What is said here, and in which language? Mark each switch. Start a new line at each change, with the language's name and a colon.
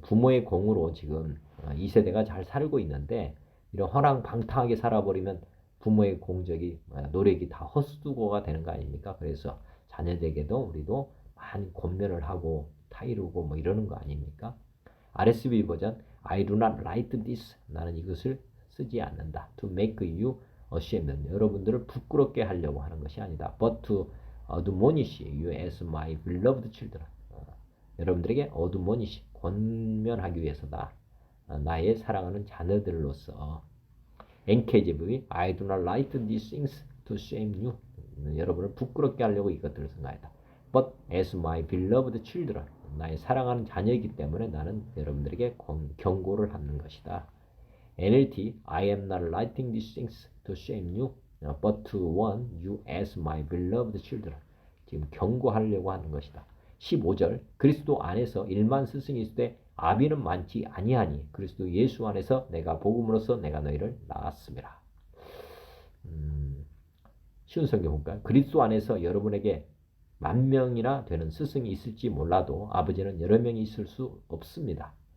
Korean: 부모의 공으로 지금 이 세대가 잘 살고 있는데 이런 허랑방탕하게 살아버리면 부모의 공적이 노력이 다 헛수고가 되는 거 아닙니까? 그래서 자녀에게도 우리도 많이 권면을 하고 타이르고 뭐 이러는 거 아닙니까?
English: RSV 버전 I do not write this.
Korean: 나는 이것을 쓰지 않는다.
English: To make you ashamed.
Korean: 여러분들을 부끄럽게 하려고 하는 것이 아니다.
English: But to admonish you as my beloved children.
Korean: 여러분들에게 admonish, 권면하기 위해서다. 나의 사랑하는 자녀들로서.
English: NKJV I do not write these things to shame you.
Korean: 여러분을 부끄럽게 하려고 이것들을 쓴 거다.
English: But as my beloved children.
Korean: 나의 사랑하는 자녀이기 때문에 나는 여러분들에게 경고를 하는 것이다.
English: NLT I am not writing these things to shame you, but to warn you as my beloved children.
Korean: 지금 경고하려고 하는 것이다. 15절 그리스도 안에서 일만 스승이 있을 때 아비는 많지 아니하니 그리스도 예수 안에서 내가 복음으로써 내가 너희를 낳았음이라. 쉬운 성경 볼까요? 그리스도 안에서 여러분에게 10,000명이나 되는 스승이 있을지 몰라도 아버지는 여러 명이 있을 수 없습니다.